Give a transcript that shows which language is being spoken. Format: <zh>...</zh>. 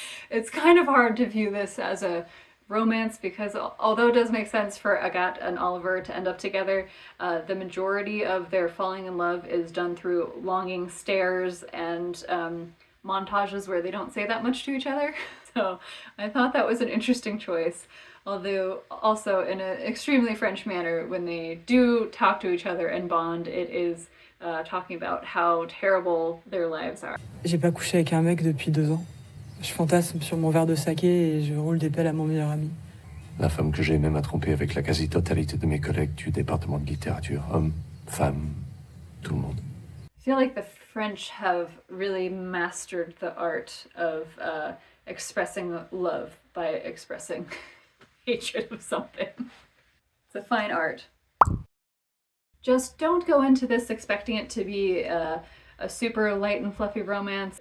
<en>It's kind of hard to view this as a romance because although it does make sense for Agathe and Oliver to end up together, the majority of their falling in love is done through longing stares and montages where they don't say that much to each other. So I thought that was an interesting choice. Although also in an extremely French manner, when they do talk to each other and bond, it is talking about how terrible their lives are.</en> <fr>J'ai pas couché avec un mec depuis 2 ans. Je fantasme sur mon verre de saké et je roule des pelles à mon meilleur ami. La femme que j'aimais m'a trompé avec la quasi-totalité de mes collègues du département de littérature. Hommes, femmes, tout le monde.</fr> <en>I feel like the French have really mastered the art of expressing love by expressing hatred of something. It's a fine art. Just don't go into this expecting it to be a super light and fluffy romance.</en>